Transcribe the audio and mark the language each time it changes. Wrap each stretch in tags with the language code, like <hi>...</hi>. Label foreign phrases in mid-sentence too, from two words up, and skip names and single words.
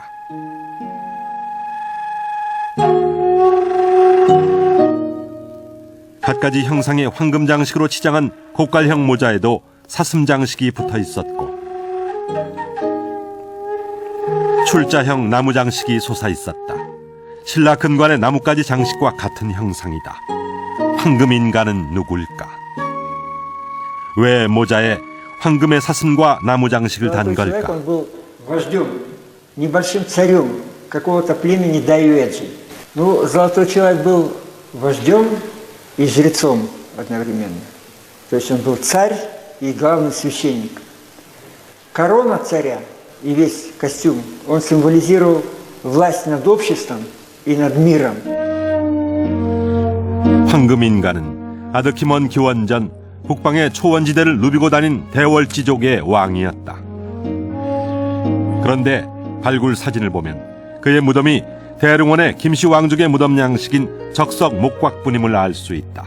<ko>갖가지 형상의 황금 장식으로 치장한 곡갈형 모자에도 사슴 장식이 붙어 있었고 출자형 나무 장식이 솟아 있었다. 신라 금관의 나뭇가지 장식과 같은 형상이다. 황금 인간은 누굴까? 왜 모자에 황금의 사슴과 나무 장식을 단 걸까?</ko> <ru>небольшим царем какого-то племени Дайюэджи. Ну, золотой человек был вождем и жрецом одновременно. То есть он был царь и главный священник. Корона царя и весь костюм, он символизировал власть над обществом и над миром.</ru> <ko>황금인간은 아득히 먼 기원전 북방의 초원지대를 누비고 다닌 대월지족의 왕이었다. 그런데 발굴 사진을 보면 그의 무덤이 대릉원의 김씨 왕족의 무덤 양식인 적석 목곽분임을 알 수 있다.</ko>